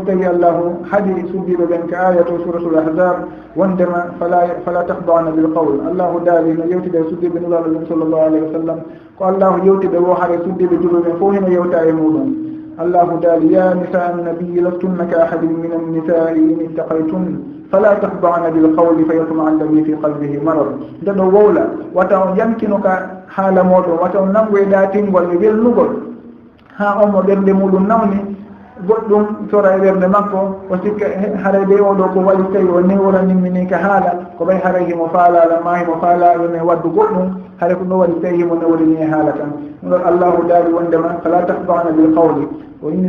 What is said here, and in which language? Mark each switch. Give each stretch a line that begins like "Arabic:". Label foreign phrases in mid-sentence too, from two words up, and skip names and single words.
Fula: tawi allahu haadi suddiɓe ɓen ka aya to
Arabic: سورة الأحزاب
Fula: wondema
Arabic: فلا تخضعن بالقول
Fula: allahu daali no yewtide suddiɓe nuraɗo ɗum
Arabic: صلى الله عليه وسلم
Fula: ko allahu yewtiɓe wo haare suddiɓe juɓeɓen fof hino yewta e muɗum allahu daali
Arabic: يا نساء النبي لستن كأحد من النساء إن اتقيتن فلا تخضعن بالقول فيطمع الذي في قلبه مرض
Fula: ndeɗo wowla wata on yankinoka haala moɗon wata on nangoyɗa tingol e welnugol ha on mo ɓernde muɗum nawni goɗɗum tora e ɓernde makko o sikka haray ɓe oɗo ko waɗi tawi o newranimmini ka haala ko ɓay haray himo faalala ma himo faala yomi waddu goɗɗum haray ko ɗo waɗi tawi himo newrini e haala tan ɗum ɗon allahu daali wondema
Arabic: فلا تخضعن بالقول
Fula: o inni